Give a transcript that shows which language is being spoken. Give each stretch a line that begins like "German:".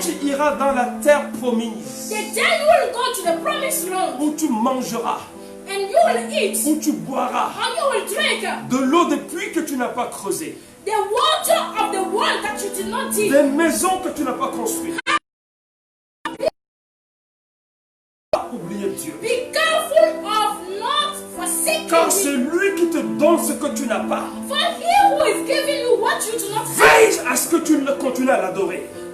French: tu iras dans la terre promise,
English: the day you will go to the promised land,
French: où tu mangeras,
English: and you will eat,
French: où tu boiras
English: and you will drink
French: de l'eau de pluie que tu n'as pas creusée,
English: the water of the world that you did not dig,
French: des maisons que tu n'as pas construites. Pas oublier Dieu.
English: be careful of not forsaking
French: Car
English: me.
French: c'est lui qui te donne ce que tu n'as pas.
English: For he who is giving you what you do not have,
French: Veille à ce que tu continues à l'adorer.